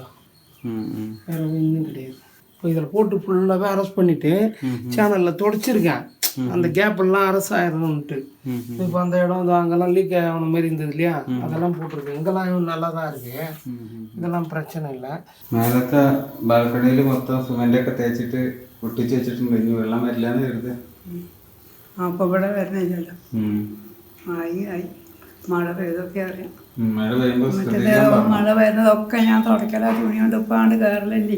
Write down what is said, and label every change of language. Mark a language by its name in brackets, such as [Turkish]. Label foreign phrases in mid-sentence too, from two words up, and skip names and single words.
[Tamil] வேறு ஒன்றும் கிடையாது. இப்போ இதில் போட்டு ஃபுல்லாகவே அரெஸ்ட் பண்ணிவிட்டு சேனலில் தொடச்சிருக்கேன். அந்த கேப் எல்லாம் அரசு ஆயிரணும்ட்டு. இப்போ அந்த இடம் அங்கெல்லாம் லீக் ஆகணும் மாரி இருந்தது இல்லையா, அதெல்லாம் போட்டிருக்கு. இங்கெல்லாம் நல்லா தான் இருக்கு, இதெல்லாம் பிரச்சனை இல்லை. [Malayalam] മേലത്തെ ബാൽക്കണിയിൽ മൊത്തം സിമെൻ്റൊക്കെ തേച്ചിട്ട് ഒട്ടിച്ച് വെച്ചിട്ടുണ്ട്. ഇനി വെള്ളം വരില്ലാന്ന് കരുത്. അപ്പോൾ ഇവിടെ വരുന്നില്ലല്ലോ. ആയി മഴ പെയ്തൊക്കെ അറിയാം. മഴ പെയ്യുമ്പോൾ മഴ വരുന്നതൊക്കെ ഞാൻ തുടക്കല തുണി കൊണ്ട് ഉപ്പാണ്ട് കയറലല്ലേ.